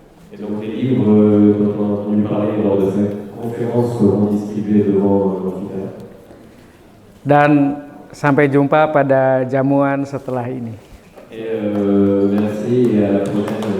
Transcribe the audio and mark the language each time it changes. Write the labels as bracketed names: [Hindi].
[French] Et donc les livres dont on a entendu parler lors de cette conférence seront distribués devant l'amphithéâtre. [Indonesian] Dan sampai jumpa pada jamuan setelah ini. [French] Et merci et à la prochaine.